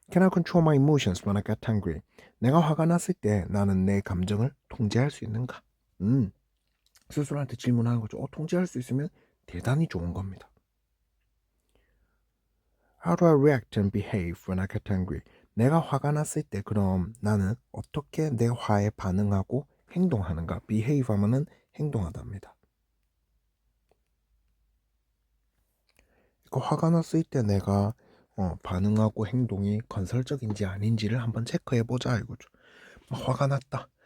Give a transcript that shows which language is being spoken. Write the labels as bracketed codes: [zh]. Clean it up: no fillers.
[en] Can I control my emotions when I get angry? [ko] 내가 화가 났을 때 나는 내 감정을 통제할 수 있는가? 스스로한테 질문하는 거죠. 통제할 수 있으면 대단히 좋은 겁니다. [en] How do I react and behave when I get angry? [ko] 내가 화가 났을 때 그럼 나는 어떻게 내 화에 반응하고 행동하는가? behave 하면은 행동하답니다. 그 화가 났을 때 내가 반응하고 행동이 건설적인지 아닌지를 한번 체크해 보자 이거죠. 화가 났다.